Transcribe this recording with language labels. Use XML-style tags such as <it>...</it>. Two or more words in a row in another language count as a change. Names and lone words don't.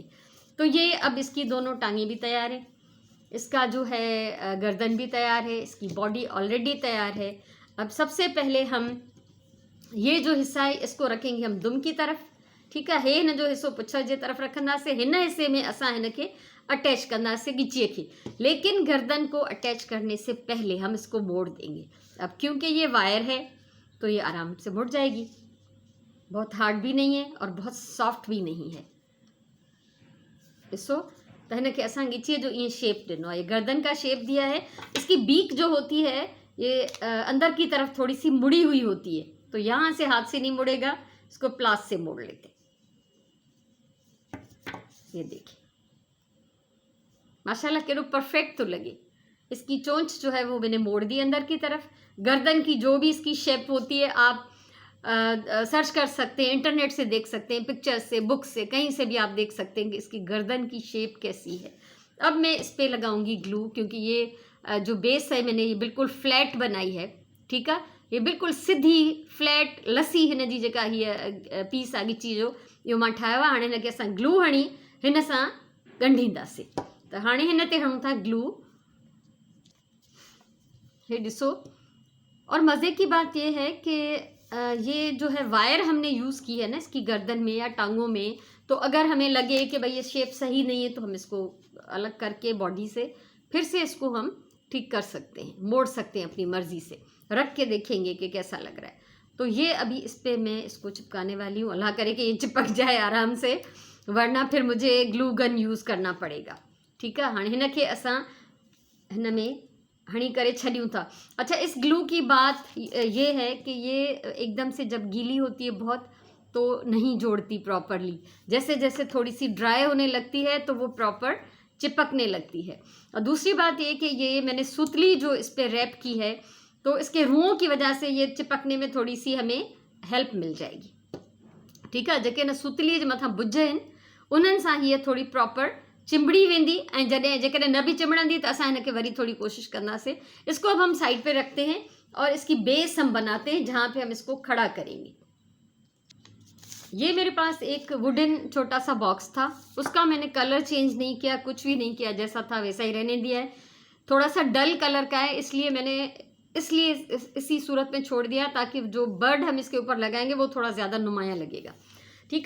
<hi>तो ये अब इसकी दोनों टांगें भी तैयार है, इसका जो है गर्दन भी तैयार है, इसकी बॉडी ऑलरेडी तैयार है। अब सबसे पहले हम ये जो हिस्सा है इसको रखेंगे हम दुम की तरफ, ठीक है।</hi> <sd>हिन जो हिस्सो पुछर जे तरफ रखंदासीं। हिन हिस्से में असां हिन खे अटैच कंदासीं ॻिचीअ खे,</sd> <hi>लेकिन गर्दन को अटैच करने से पहले हम इसको मोड़ देंगे। अब क्योंकि ये वायर है तो ये आराम से मुड़ जाएगी, बहुत हार्ड भी नहीं है और बहुत सॉफ्ट भी नहीं है।</hi> <sd>ॾिसो त हिन खे असां ॻिचीअ जो ईअं शेप ॾिनो आहे,</sd> <hi>ये गर्दन का शेप दिया है। इसकी बीक जो होती है ये अंदर की तरफ थोड़ी सी मुड़ी हुई होती है, तो यहाँ से हाथ से नहीं मुड़ेगा, इसको प्लास से मोड़ लेते। ये देखिए माशाल्लाह</hi> <sd>केड़ो परफेक्ट तो लगे।</sd> <hi>इसकी चोंच जो है वो मैंने मोड़ दी अंदर की तरफ। गर्दन की जो भी इसकी शेप होती है आप सर्च कर सकते हैं, इंटरनेट से देख सकते हैं, पिक्चर्स से, बुक से, कहीं से भी आप देख सकते हैं कि इसकी गर्दन की शेप कैसी है। अब मैं इस पर लगाऊंगी ग्लू, क्योंकि ये जो बेस है मैंने ये बिल्कुल फ्लैट बनाई है, ठीक है। ये बिल्कुल सीधी फ्लैट</hi> <sd>लसी हिन जी जेका हीअ पीस आहे ॻिची जो इहो मां ठाहियो आहे। हाणे हिन खे असां ग्लू हणी हिन सां ॻंढींदासीं। त हाणे हिन ते हणूं था ग्लू, हे ॾिसो।</sd> <hi>और मज़े की बात ये है कि ये जो है वायर हमने यूज़ की है ना इसकी गर्दन में या टांगों में, तो अगर हमें लगे कि भाई ये शेप सही नहीं है तो हम इसको अलग करके बॉडी से फिर से इसको हम ठीक कर सकते हैं, मोड़ सकते हैं अपनी मर्ज़ी से। रख के देखेंगे कि कैसा लग रहा है। तो ये अभी इस पर मैं इसको चिपकाने वाली हूँ। अल्लाह करे कि ये चिपक जाए आराम से, वरना फिर मुझे</hi> <en>glue gun</en> <hi>यूज़ करना पड़ेगा, ठीक है।</hi> <sd>हाँ हिन खे असां हिन में हणी करे छॾियूं था।</sd> <hi>अच्छा, इस ग्लू की बात ये है कि ये एकदम से जब गीली होती है बहुत तो नहीं जोड़ती प्रॉपरली। जैसे जैसे थोड़ी सी ड्राई होने लगती है तो वो प्रॉपर चिपकने लगती है। और दूसरी बात ये कि ये मैंने सुतली जो इस पर रैप की है तो इसके रुओं की वजह से ये चिपकने में थोड़ी सी हमें हेल्प मिल जाएगी, ठीक है।</hi> <sd>जेके न सुतली जे मथां बुझ आहिनि उन्हनि सां हीअ थोड़ी प्रॉपर चिंबड़ी वेंदी। ऐं जॾहिं जेकॾहिं न भी चिंबड़ंदी तो असां हिनखे वरी थोड़ी कोशिश कंदासीं।</sd> <hi>इसको अब हम साइड पे रखते हैं और इसकी बेस हम बनाते हैं जहाँ पे हम इसको खड़ा करेंगे। ये मेरे पास एक वुडन छोटा सा बॉक्स था, उसका मैंने</hi> <en>colour change</en> <hi>नहीं किया, कुछ भी नहीं किया, जैसा था वैसा ही रहने दिया है। थोड़ा सा</hi> <en>dull colour</en> <hi>का है इसलिए मैंने इसी सूरत में छोड़ दिया ताकि जो बर्ड हम इसके ऊपर लगाएंगे वो थोड़ा ज़्यादा नुमाया लगेगा, ठीक है।</hi>